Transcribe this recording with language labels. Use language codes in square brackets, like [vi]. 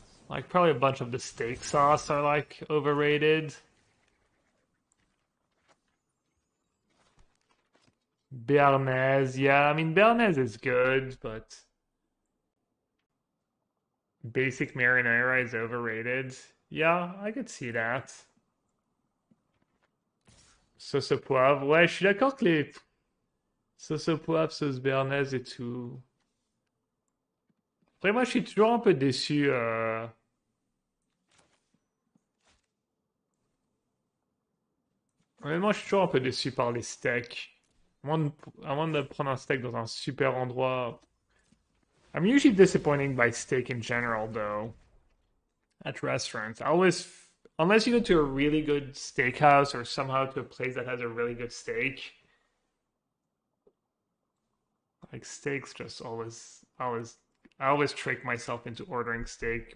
[en] Like probably a bunch of the steak sauce are like overrated. Béarnaise, yeah, I mean Béarnaise is good, but basic marinara is overrated. Yeah, I could see that. [fr] Sauce au poivre, ouais, je suis d'accord que les sauce au poivre, sauce béarnaise et tout. Après, moi, je suis toujours un peu déçu. Honnêtement, je suis toujours un peu déçu par les steaks. À moins de prendre un steak dans un super endroit. [en] I'm usually disappointed by steak in general, though. At restaurants. I always, unless you go to a really good steakhouse or somehow to a place that has a really good steak, like steaks just I always trick myself into ordering steak.